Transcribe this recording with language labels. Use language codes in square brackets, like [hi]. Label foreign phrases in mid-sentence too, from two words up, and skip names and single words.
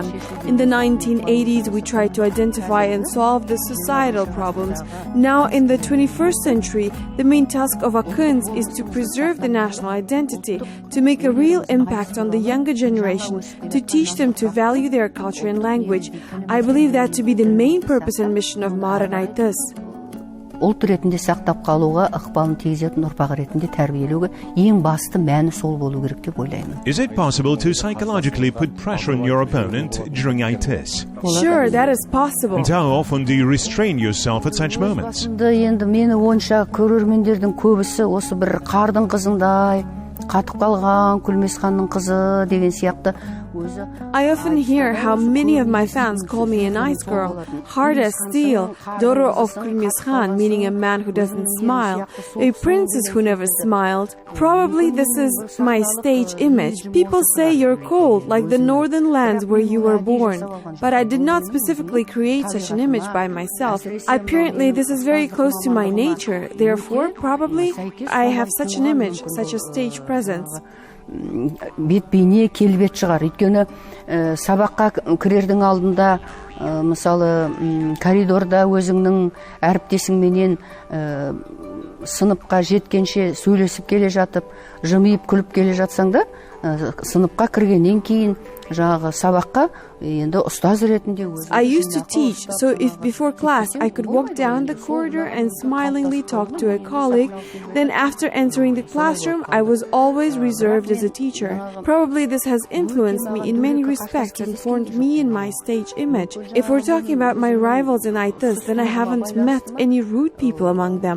[en] In the 1980s, we tried to identify and solve the societal problems. Now, in the 21st century, the main task of akyns is to preserve the national identity, to make a real impact on the younger generation, to teach them to value their culture and language. I believe that to be the main purpose and mission of modern aitys. [kk] Ұлт ретінде сақтап қалуға ықпалын тигізетін ұрпақ ретінде тәрбиелеуге ең басты мәні сол болу керек деп ойлаймын. [en] Is it possible to psychologically put pressure on your opponent during aitys? Sure, that is possible. And how often do you restrain yourself at such moments? [kk] Енді мені ойынша көрермендердің көбісі осы бір қардың қызындай қатып қалған күлмесханның қызы деген сияқты. [en] I often hear how many of my fans call me a nice girl, hard as steel, daughter of Khan, meaning a man who doesn't smile, a princess who never smiled. Probably this is my stage image. People say you're cold, like the northern lands where you were born. But I did not specifically create such an image by myself. Apparently, this is very close to my nature. Therefore, probably, I have such an image, such a stage presence. [kk] Бет-бейне келбет шығар. Өйткені сабаққа кірердің алдында, мысалы, коридорда өзіңнің әріптесіңменен сыныпқа жеткенше сөйлесіп келе жатып, жымиып күліп келе жатсаң да, сыныпқа кіргеннен кейін жаңағы сабаққа енді ұстаз ретінде өзі. [en] I used to teach, so if before class I could walk down the corridor and smilingly talk to a colleague, then after entering the classroom I was always reserved as a teacher. Probably this has influenced me in many respects and formed me in my stage image. If we're talking about my rivals in aitys, then I haven't met any rude people among them.